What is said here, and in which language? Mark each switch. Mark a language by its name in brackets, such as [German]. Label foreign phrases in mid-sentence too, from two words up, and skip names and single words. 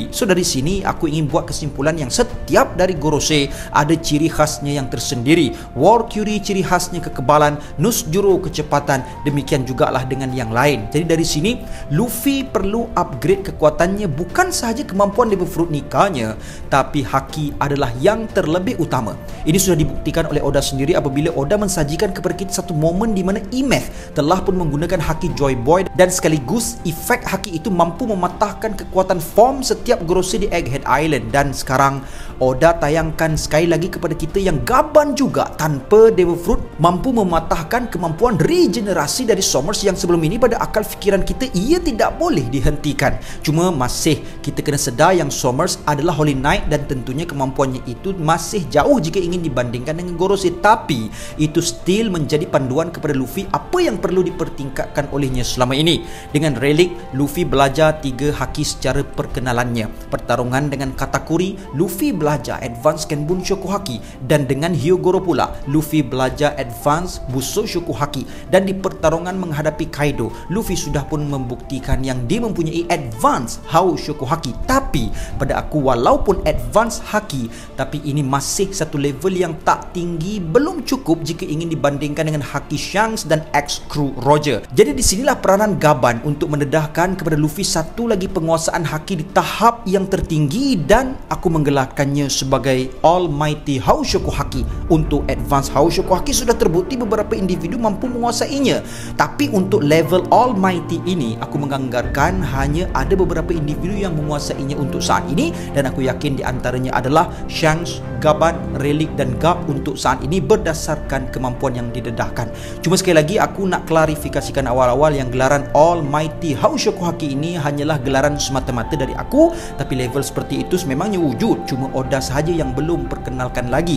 [Malay] So dari sini aku ingin buat kesimpulan yang setiap dari Gorosei ada ciri khasnya yang tersendiri. War Curie ciri khasnya kekebalan, Nusjuro kecepatan, demikian jugalah dengan yang lain. Jadi dari sini Luffy perlu upgrade kekuatannya, bukan sahaja kemampuan Devil Fruit Nika-nya, tapi Haki adalah yang terlebih utama. Ini sudah dibuktikan oleh Oda sendiri apabila Oda mensajikan kepada kita satu momen di mana Imeth telah pun menggunakan Haki Joy Boy, dan sekaligus efek Haki itu mampu mematahkan kekuatan form setiap Gorosei di Egghead Island. Dan sekarang Oda tayangkan sekali lagi kepada kita yang Gaban juga tanpa Devil Fruit mampu mematahkan kemampuan regenerasi dari Somers yang sebelum ini pada akal fikiran kita ia tidak boleh dihentikan. Cuma masih kita kena sedar yang Somers adalah Holy Knight dan tentunya kemampuannya itu masih jauh jika ingin dibandingkan dengan Gorosei, tapi itu still menjadi panduan kepada Luffy apa yang perlu dipertingkatkan olehnya selama ini. Dengan Relic, Luffy belajar 3 Haki secara perkenalannya. Pertarungan dengan Katakuri, Luffy belajar Advance Kenbun Shoku Haki, dan dengan Hyogoro pula Luffy belajar Advance Busou Shoku Haki. Dan di pertarungan menghadapi Kaido, Luffy sudah pun membuktikan yang dia mempunyai Advance Hao Shoku Haki. Tapi pada aku walaupun Advance Haki, tapi ini masih satu level yang tak tinggi, belum cukup jika ingin dibandingkan dengan Haki Shanks dan Ex-Crew Roger. Jadi di sinilah peranan Gaban untuk mendedahkan kepada Luffy satu lagi penguasaan Haki di tahap yang tertinggi, dan aku menggelarkannya sebagai Almighty Hao Shoku Haki. Untuk Advance Hao Shoku Haki sudah terbukti beberapa individu mampu menguasainya, tapi untuk level Almighty ini aku menganggarkan hanya ada beberapa individu yang menguasainya untuk saat ini, dan aku yakin di antaranya adalah Shanks, Gaban, Relic dan Garp untuk saat ini berdasarkan kemampuan yang didedahkan. Cuma sekali lagi aku nak klarifikasikan awal-awal yang gelaran Almighty Hao Shoku Haki ini hanyalah gelaran semata-mata dari aku, tapi level seperti itu sememangnya wujud, cuma Oda sahaja yang belum perkenalkan lagi.